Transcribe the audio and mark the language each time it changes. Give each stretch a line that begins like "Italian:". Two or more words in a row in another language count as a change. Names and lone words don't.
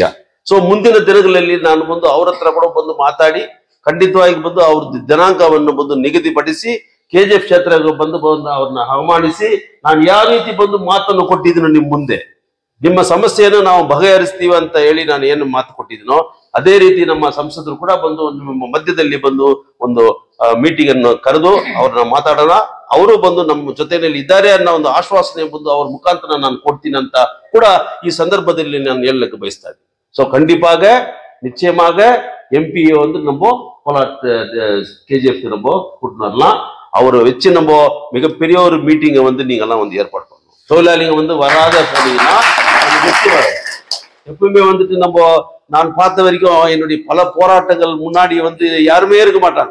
Kannada: ಸೊ ಮುಂದಿನ ದಿನಗಳಲ್ಲಿ ನಾನು ಬಂದು ಅವ್ರ ಹತ್ರ ಕೂಡ ಬಂದು ಮಾತಾಡಿ ಖಂಡಿತವಾಗಿ ಬಂದು ಅವ್ರದ್ದು ದಿನಾಂಕವನ್ನು ಬಂದು ನಿಗದಿಪಡಿಸಿ KGF ಕ್ಷೇತ್ರಕ್ಕೆ ಬಂದು ಅವ್ರನ್ನ ಆಹ್ವಾನಿಸಿ ನಾನು ಯಾವ ರೀತಿ ಬಂದು ಮಾತನ್ನು ಕೊಟ್ಟಿದ್ದೀನೋ ನಿಮ್ಮ ಮುಂದೆ, ನಿಮ್ಮ ಸಮಸ್ಯೆಯನ್ನು ನಾವು ಬಗೆಹರಿಸ್ತೀವಿ ಅಂತ ಹೇಳಿ ನಾನು ಏನು ಮಾತು ಕೊಟ್ಟಿದ್ದೀನೋ ಅದೇ ರೀತಿ ನಮ್ಮ ಸಂಸದರು ಕೂಡ ಬಂದು ನಿಮ್ಮ ಮಧ್ಯದಲ್ಲಿ ಬಂದು ಒಂದು ಮೀಟಿಂಗ್ ಅನ್ನು ಕರೆದು ಅವ್ರನ್ನ ಮಾತಾಡೋಣ. ಅವರು ಬಂದು ನಮ್ಮ ಜೊತೆಯಲ್ಲಿ ಇದ್ದಾರೆ ಅನ್ನೋ ಒಂದು ಆಶ್ವಾಸನೆ ಬಂದು ಅವ್ರ ಮುಖಾಂತರ ನಾನು ಕೊಡ್ತೀನಿ ಅಂತ ಕೂಡ ಈ ಸಂದರ್ಭದಲ್ಲಿ ನಾನು ಹೇಳಲಿಕ್ಕೆ ಬಯಸ್ತಾ ಇದ್ದೀನಿ.
Tamil: ஸோ கண்டிப்பாக நிச்சயமாக எம்பியை வந்து நம்ம கோலார் KGF நம்ம கூட்டின்னு வரலாம். அவரை வச்சு நம்ம மிகப்பெரிய ஒரு மீட்டிங்கை வந்து நீங்கெல்லாம் வந்து ஏற்பாடு பண்ணணும். தொழிலாளிங்க வந்து வராத போனீங்கன்னா வெற்றி வரும். எப்பவுமே வந்துட்டு நம்ம நான் பார்த்த வரைக்கும் என்னுடைய பல போராட்டங்கள் முன்னாடி வந்து யாருமே இருக்க மாட்டாங்க.